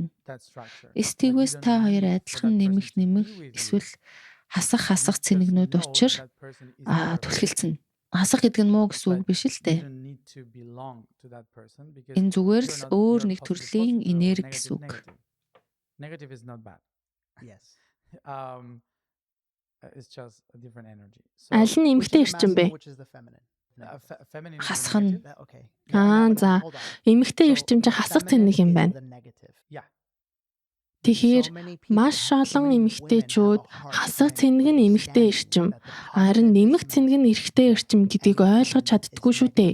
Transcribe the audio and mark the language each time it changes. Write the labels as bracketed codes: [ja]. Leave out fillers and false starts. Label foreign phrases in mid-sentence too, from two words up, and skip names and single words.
[mn] Стигвэс та хоёр адилхан нэмэх эсвэл хасах цэнэгнүүд учир түлхэлцэн. Хасах гэдэг нь муу гэсэн үг биш л дээ. Энэ зүгээр л өөр нэг төрлийн энерги гэсэн үг. [en] Negative is not bad. It's just a different energy. [mn] Аль нь эмгтэй эрчим бэ? Хасах нь. За. Эмгтэй эрчим чинь хасах цэнэг юм байна. Тэгэхээр маш олон эмэгтэйчүүд хасах цэнэг нь эмэгтэй эрчим, харин нэмэх цэнэг нь эрэгтэй эрчим гэдгийг ойлгож чаддаггүй шүү дээ.